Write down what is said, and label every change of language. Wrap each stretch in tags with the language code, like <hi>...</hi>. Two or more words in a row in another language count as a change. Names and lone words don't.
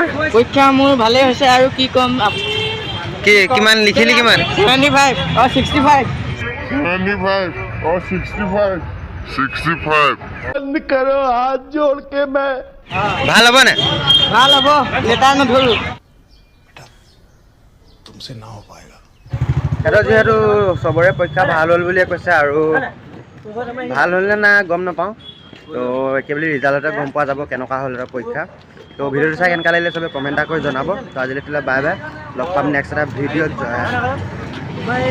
<as>পৰীক্ষা মোৰ ভালেই হৈছে আৰু কি ক'ম। কি কিমান লিখিলি? কিমান? 75 আৰু 65।</as> <hi>75 और 65</hi> <as>ভাল হ'ব নে? ভাল হ'ব, লেটাৰ নধৰোঁ।</as> <hi>तुमसे ना हो पाएगा।</hi> <as>সিহঁতৰ যিহেতু চবৰে পৰীক্ষা ভাল হ'ল বুলিয়ে কৈছে, আৰু ভাল হ'ল নে নাই গম নাপাওঁ। তো একেবাৰে ৰিজাল্টতে গম পোৱা যাব কেনেকুৱা হ'ল এটা পৰীক্ষা। তো ভিডিঅ'টো চাই কেনেকুৱা লাগিলে চবে কমেণ্ট এটা কৰি জনাব। তো আজিলৈ বাই বাই, লগ পাম নেক্সট এটা ভিডিঅ'ত।</as>